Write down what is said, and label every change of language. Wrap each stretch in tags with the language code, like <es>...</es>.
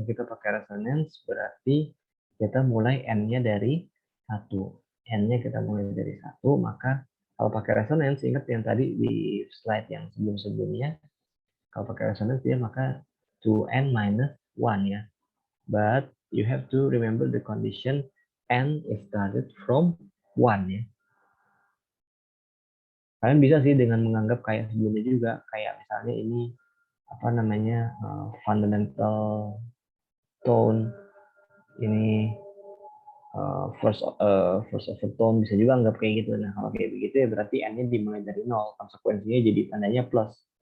<id>Kita pakai resonance berarti kita mulai N-nya dari 1. N-nya kita mulai dari 1, maka kalau pakai resonance, ingat yang tadi di slide yang sebelum-sebelumnya, kalau pakai resonance dia maka 2N minus 1 ya.</id> <en>But you have to remember the condition N is started from 1 ya.</en> <id>Kalian bisa sih dengan menganggap kayak sebelumnya juga, kayak misalnya ini apa namanya fundamental tone, ini first of a tone, bisa juga anggap kayak gitu. Nah, kalau kayak begitu ya berarti n-nya dimulai dari 0, konsekuensinya jadi tandanya plus.</id>